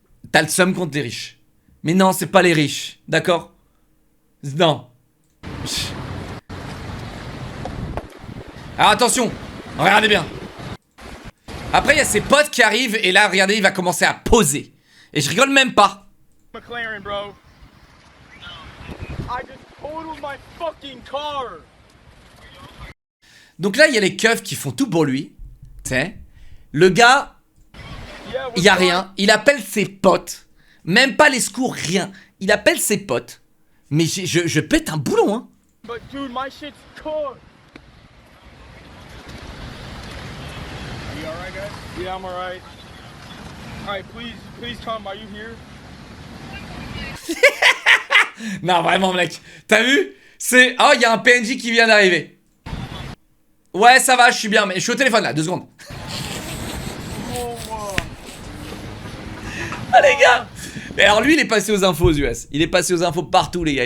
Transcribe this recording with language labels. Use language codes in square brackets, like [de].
[fr] T'as le seum contre les riches. Mais non, c'est pas les riches. D'accord? Non. Alors attention, regardez bien. Après, il y a ses potes qui arrivent et là, regardez, il va commencer à poser. Et je rigole même pas. [en] McLaren, bro. I just totaled my fucking car. [fr] Donc là, il y a les keufs qui font tout pour lui. Tu sais, le gars, il y a rien. Il appelle ses potes. Même pas les secours, rien. Il appelle ses potes. Mais je pète un boulon, hein. [en] But dude, my shit's cooked. Are you alright, guys? Yeah, I'm alright. Alright, please come. Are you here? [fr] Non, vraiment, mec. T'as vu? C'est... Oh, il y a un PNJ qui vient d'arriver. Ouais, ça va, je suis bien, mais je suis au téléphone, là, 2 secondes. Ah, les gars. Et alors, lui, il est passé aux infos aux US. Il est passé aux infos partout, les gars.